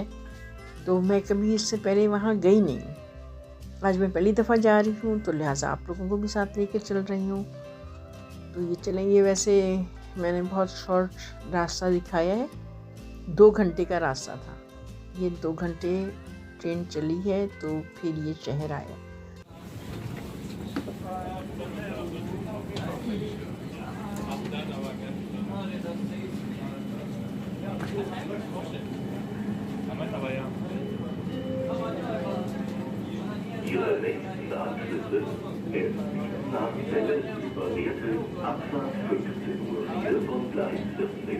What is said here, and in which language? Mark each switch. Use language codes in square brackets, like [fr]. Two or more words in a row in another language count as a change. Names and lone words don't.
[hi] तो मैं कभी इससे पहले वहाँ गई नहीं, आज मैं पहली दफ़ा जा रही हूँ, तो लिहाजा आप लोगों को भी साथ लेकर चल रही हूँ। तो ये चलेंगे। वैसे मैंने बहुत शॉर्ट रास्ता दिखाया है, 2 घंटे का रास्ता था। ये 2 घंटे ट्रेन चली है तो फिर ये शहर आया। [de] Ihre nächsten Anschlüsse erst nach Celle über Lehrte, Abfahrt 15:04 von Gleis 14.